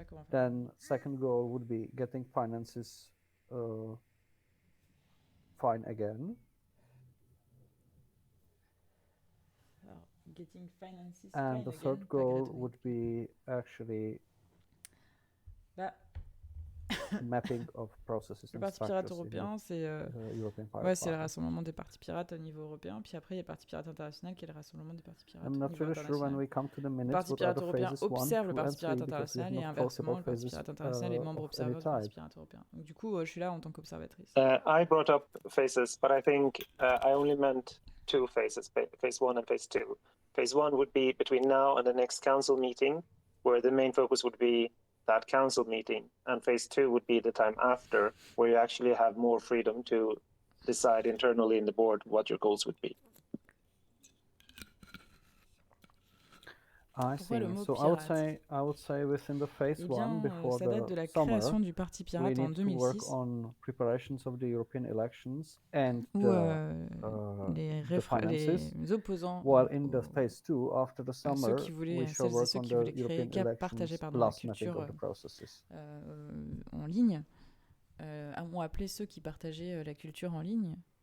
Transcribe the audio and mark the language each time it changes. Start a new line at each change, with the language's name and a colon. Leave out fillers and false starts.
English: Then second goal would be getting finances fine again. Getting finances and the third goal would be actually mapping of processes.
French: Le Parti pirate européen, c'est le rassemblement des partis pirates au niveau européen. Puis après, il y a le Parti pirate international qui est le rassemblement des partis pirates au niveau international. Le Parti pirate européen observe le Parti pirate international et inversement, le Parti pirate international est membre observeur du Parti pirate européen. Donc du coup, je suis là en tant qu'observatrice.
English: I brought up phases, but I think I only meant 2 phases, phase 1 and phase 2. Phase 1 would be between now and the next council meeting, where the main focus would be that council meeting, and phase 2 would be the time after, where you actually have more freedom to decide internally in the board what your goals would be. I see. So I would say within the phase 1 before the summer,
French: du Parti pirate
English: we need to work on preparations of the European elections and the finances. While in the phase 2 after the summer, we shall work on the European elections plus mapping of the processes.
French: En ligne, ont appelé ceux qui partageaient la culture en ligne